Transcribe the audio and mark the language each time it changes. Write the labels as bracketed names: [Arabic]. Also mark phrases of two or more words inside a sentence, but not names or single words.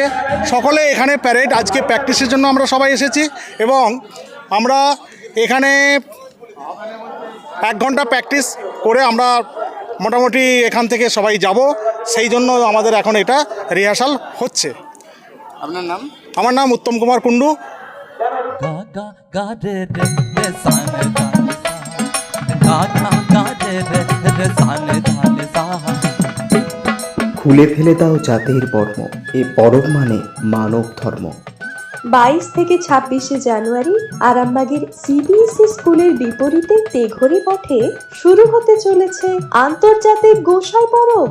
[Bangla] সকলে এখানে প্যারেড আজকে প্র্যাকটিসের জন্য আমরা সবাই এসেছি এবং আমরা এখানে 1 ঘন্টা প্র্যাকটিস করে আমরা মোটামুটি এখান থেকে সবাই যাব, সেই জন্য আমাদের এখন এটা রিহার্সাল হচ্ছে। আপনার নাম? আমার নাম উত্তম কুমার কুণ্ডু। ga ga ga re re re sa ne da ne sa ga ga ga re re re sa ne da ne sa। খুলে ফেলে দাও জাতির বর্ম, এ পরব মানে মানব ধর্ম। 22 থেকে 26শে জানুয়ারি আরামবাগের সিবিএসই স্কুলের বিপরীতে তেঘরি মাঠে শুরু হতে চলেছে আন্তর্জাতিক গোসাই পরব।